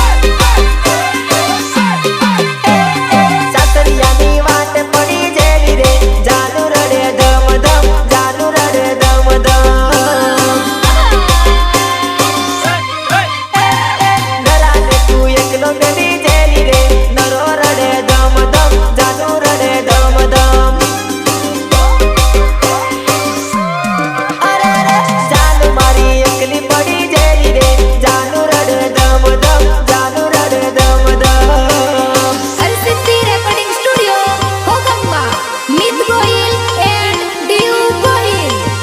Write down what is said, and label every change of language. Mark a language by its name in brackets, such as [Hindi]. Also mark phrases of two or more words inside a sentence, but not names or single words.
[Gujarati] સાસરિયાની વાટ પડી જેલી રે જાનું રડે ધમ ધમ જાનું રડે ધમ ધમ નરાને તું એકલો બેબી જેલી રે નરો રડે ધમ ધમ જાનું રડે ધમ ધમ અરે રે જાનું મારી એકલી પડી જેલી રે જાનું રડે ધમ ધમ જાનું રડે ધમ ધમ [English] Al-Sitti Recording Studio, Hokamba, Meet Gohil and Diu Gohil.